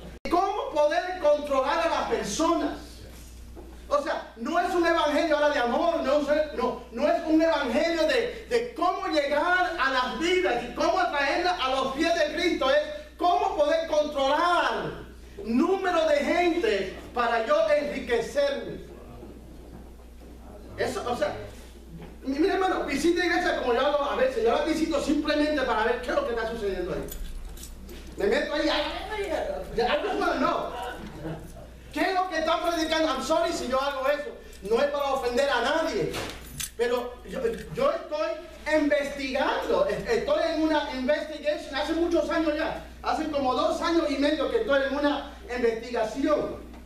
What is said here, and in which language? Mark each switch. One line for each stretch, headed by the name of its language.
Spanish: ¿Cómo poder controlar a las personas? O sea, no es un evangelio ahora de amor, no es un evangelio de cómo llegar a las vidas y cómo atraerlas a los pies de Cristo, es cómo poder controlar número de gente para yo enriquecerme. Eso, o sea, mira hermano, visita iglesia como yo hago a veces, yo la visito simplemente para ver qué es lo que está sucediendo ahí. Me meto ahí,
English: I just want to know.
Spanish: ¿Qué es lo que están predicando?
English: I'm sorry
Spanish: si yo hago eso. No es para ofender a nadie. Pero yo estoy investigando. Estoy en una investigation hace muchos años ya. Hace como 2 años y medio que estoy en una investigación.